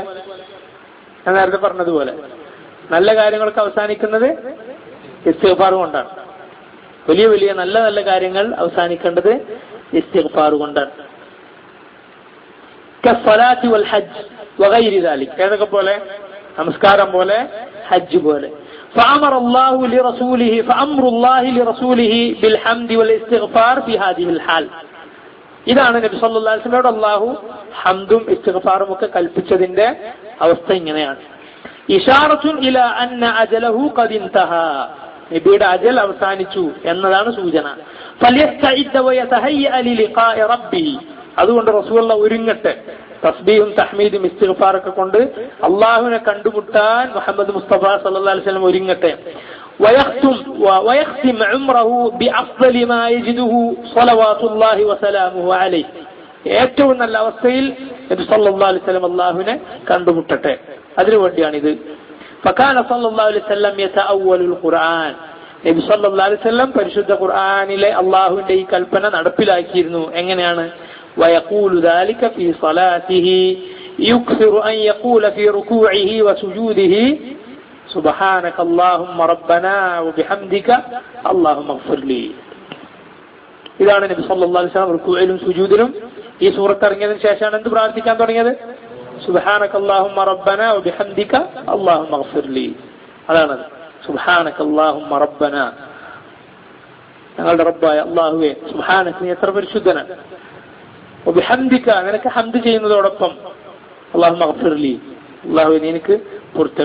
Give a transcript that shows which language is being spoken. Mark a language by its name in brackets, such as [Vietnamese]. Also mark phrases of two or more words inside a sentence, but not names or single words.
[Malayalam] ഞാൻ നേരത്തെ പറഞ്ഞതുപോലെ നല്ല കാര്യങ്ങളൊക്കെ അവസാനിക്കുന്നത് ഇസ്തിഗ്ഫാർ കൊണ്ടാണ്. വലിയ വലിയ നല്ല നല്ല കാര്യങ്ങൾ അവസാനിക്കേണ്ടത് ഇസ്തിഗ്ഫാർ കൊണ്ടാണ്. [Arabic] كالصلاة والحج وغير ذلك. [Malayalam] ഏതൊക്കെ പോലെ? നമസ്കാരം പോലെ, ഹജ്ജ് പോലെ. [Arabic] فأمر الله لرسوله بالحمد والاستغفار في هذه الحال. [Malayalam] ഇതാണ് നബി [Arabic] صلى الله عليه وسلم [Malayalam] അല്ലാഹു ഹംദും ഇസ്തിഗ്ഫാറും ഒക്കെ കൽപ്പിച്ചതിന്റെ അവസ്ഥ ഇങ്ങനെയാണ്. [Arabic] إشارة إلى أن أجله قد انتهى. [Malayalam] നബിയുടെ അജൽ അവസാനിച്ചു എന്നതാണ് സൂചന. [Arabic] فليستعد ويتهيأ للقاء ربه. [Malayalam] അതുകൊണ്ട് റസൂലുള്ള ഒരുങ്ങട്ടെ, തസ്ബീഹും തഹ്മീദും ഇസ്തിഗ്ഫാറൊക്കെ കൊണ്ട് അള്ളാഹുവിനെ കണ്ടുമുട്ടാൻ മുഹമ്മദ് മുസ്തഫ [Arabic] صلى الله عليه وسلم [Malayalam] ഒരുങ്ങട്ടെ. [Arabic] ويختم عمره بأفضل ما يجده صلوات الله وسلامه عليه. [Malayalam] ഏറ്റവും നല്ല അവസ്ഥയിൽ നബി [Arabic] صلى الله عليه وسلم [Malayalam] അള്ളാഹുവിനെ കണ്ടുമുട്ടട്ടെ, അതിനുവേണ്ടിയാണിത്. [Arabic] فكان صلى الله عليه وسلم يتأول القرآن. [Malayalam] നബി [Arabic] صلى الله عليه وسلم [Malayalam] പരിശുദ്ധ ഖുർആനിലെ അള്ളാഹുവിന്റെ ഈ കൽപ്പന നടപ്പിലാക്കിയിരുന്നു. എങ്ങനെയാണ്? [Arabic] ويقول ذلك في صلاته يكثر أن يقول في ركوعه وسجوده سبحانك اللهم ربنا وبحمدك اللهم اغفر لي. [Malayalam] ഇതാണ് നബി [Arabic] صلى الله عليه وسلم [Malayalam] റുകൂഇലും സുജൂദിലും ഈ സൂറത്ത് ഇറങ്ങിയതിനു ശേഷമാണ് എന്ത് പ്രാർത്ഥിക്കാൻ തുടങ്ങിയത്? [Arabic] سبحانك اللهم ربنا وبحمدك اللهم اغفر لي. [Malayalam] അതാണ് [Arabic] سبحانك اللهم ربنا, [Malayalam] ഞങ്ങളുടെ റബ്ബായ അല്ലാഹുവേ, സുബ്ഹാനക നീ എത്ര പരിശുദ്ധനാണ്, വബിഹംദിക നിനക്ക് ഹംദ് ചെയ്യുന്നതോടൊപ്പം [Arabic] اللهم اغفر لي, [Malayalam] അല്ലാഹുവേ നീ എനിക്ക് പൊറുത്തം.